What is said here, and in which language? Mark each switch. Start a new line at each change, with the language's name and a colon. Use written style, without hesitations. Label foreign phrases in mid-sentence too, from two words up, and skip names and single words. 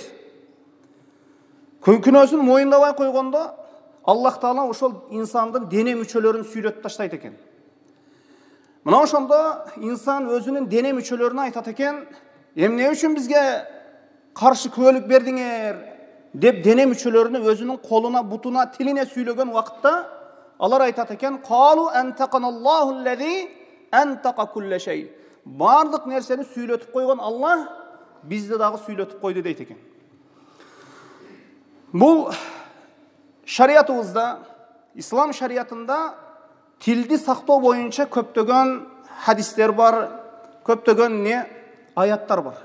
Kyrgyz: Күнөөсүн моюндабай койгондо Аллах Таала ошол инсандын дене мүчөлөрүн сүйлөтүп таштайт экен. Мына ошондо инсан өзүнүн дене мүчөлөрүнө айтат экен: "Эмне үчүн бизге каршы күбөлүк бердиңер?
Kazakh: деп дене мүшелеріне өзінің қолына, бұтына, тіліне сөйлеген уақытта алар айтады екен:
Arabic: "قالوا أنطقنا الله الذي أنطق كل شيء."
Kazakh: Барлық нәрсені сөйлетіп қойған Алла бізді дағы сөйлетіп қойды дейді екен. Бұл шариатымызда, ислам шариатында тілді сақтау бойынша көптеген хадистер бар, көптеген аяттар бар.